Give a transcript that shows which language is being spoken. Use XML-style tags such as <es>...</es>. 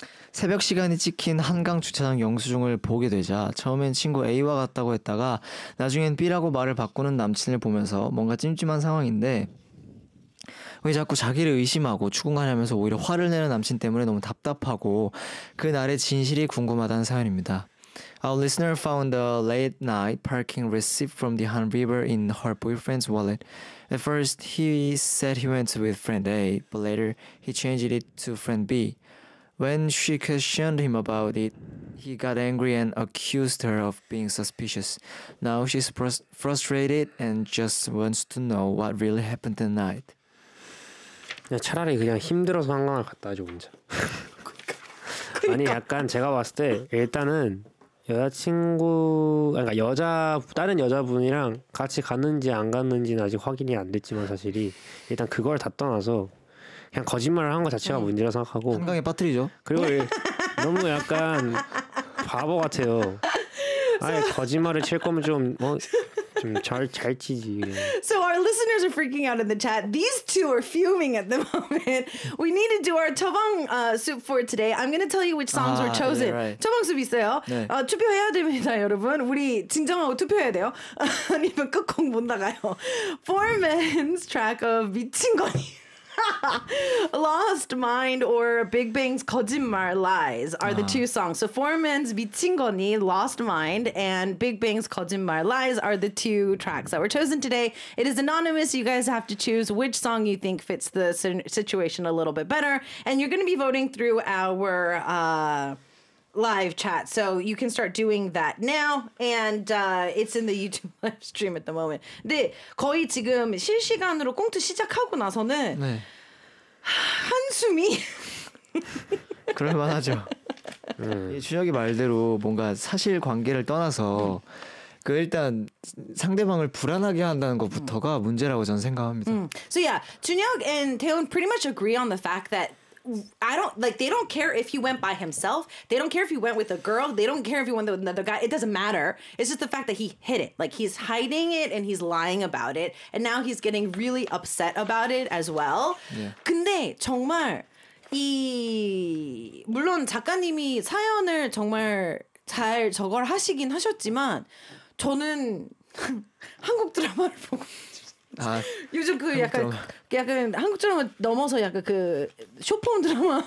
<ko>새벽 시간이 찍힌 한강 주차장 영수증을 보게 되자 처음엔 친구 A와 같다고 했다가 나중엔 B라고 말을 바꾸는 남친을 보면서 뭔가 찜찜한 상황인데 왜 자꾸 자기를 의심하고 추궁하냐면서 오히려 화를 내는 남친 때문에 너무 답답하고 그날의 진실이 궁금하다는 사연입니다.</ko> <en>Our listener found a late night parking receipt from the Han River in her boyfriend's wallet. At first, he said he went with friend A, but later he changed it to friend B. When she questioned him about it, he got angry and accused her of being suspicious. Now she's frustrated and just wants to know what really happened that night.</en> <ko>야, 차라리 그냥 힘들어서 한강을 갔다 하죠, 혼자. 그러니까. 아니, 약간 제가 봤을 때 일단은 여자친구, 그러니까 다른 여자분이랑 같이 갔는지 안 갔는지는 아직 확인이 안 됐지만 사실이 일단 그걸 다 떠나서 그냥 거짓말을 한 것 자체가 문제라 생각하고 한강에 빠뜨리죠. 그리고 너무 약간 바보 같아요. 아니 거짓말을 칠 거면 좀 뭐 좀 잘 치지.</ko> <en>So our listeners are freaking out in the chat. These two are fuming at the moment. We need to do our 저방 soup for today. I'm going to tell you which songs were chosen.</en> <ko>저방 soup 있어요. 네. 투표해야 됩니다, 여러분. 우리 진정하고 투표해야 돼요. 아니면 끝곡 못 나가요.</ko> <en>Four Men's track of</en> <ko>미친 거니.</ko> <en>Lost Mind or Big Bang's 거짓말 Lies are the two songs. So Four Men's 미친 거니, Lost Mind, and Big Bang's 거짓말 Lies are the two tracks that were chosen today. It is anonymous. You guys have to choose which song you think fits the situation a little bit better. And you're going to be voting through our live chat, so you can start doing that now, and it's in the YouTube live stream at the moment.</en> <ko>근데 거의 지금 실시간으로 꽁트 시작하고 나서는 네. 한숨이 그럴만하죠. 준혁이 말대로 뭔가 사실 관계를 떠나서 그 일단 상대방을 불안하게 한다는 것부터가 문제라고 저는 생각합니다.</ko> <en>So yeah, 준혁 and 태훈 pretty much agree on the fact that. I don't like they don't care if he went by himself. They don't care if he went with a girl. They don't care if he went with another guy. It doesn't matter. It's just the fact that he hid it. Like he's hiding it and he's lying about it. And now he's getting really upset about it as well. Yeah.</en> <ko>근데 정말 이 물론 작가님이 사연을 정말 잘 저걸 하시긴 하셨지만 저는 한국 드라마를 보고 아, 요즘 그 약간 한국 드라마 넘어서 약간 그 쇼폼 드라마</ko>